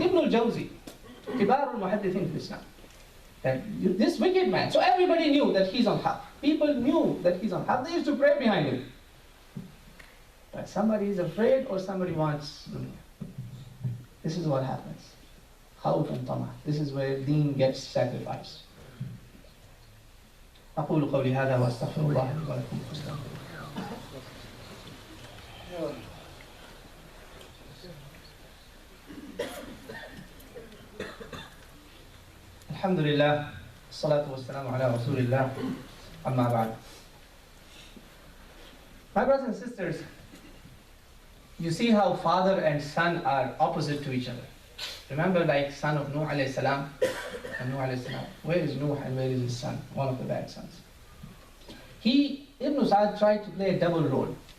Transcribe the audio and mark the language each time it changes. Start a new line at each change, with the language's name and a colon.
English: Ibn al-Jawzi,
Arabic: kibar al-muhaddithin fi Islam.
English: This wicked man. So everybody knew that he's on haqq. People knew that he's on haqq. They used to pray behind him. But somebody is afraid or somebody wants dunya. This is what happens. Khawf and tama. This is where deen gets sacrificed.
Arabic: أقول قولي هذا وأستغفر الله لي ولكم فاستغفروه. الحمد لله الصلاة والسلام على رسول الله أما بعد.
English: My brothers and sisters, you see how father and son are opposite to each other. Remember, like son of Nuh alayhi salam and Nuh alayhi salam. Where is Nuh and where is his son? One of the bad sons. Ibn Saad tried to play a double role.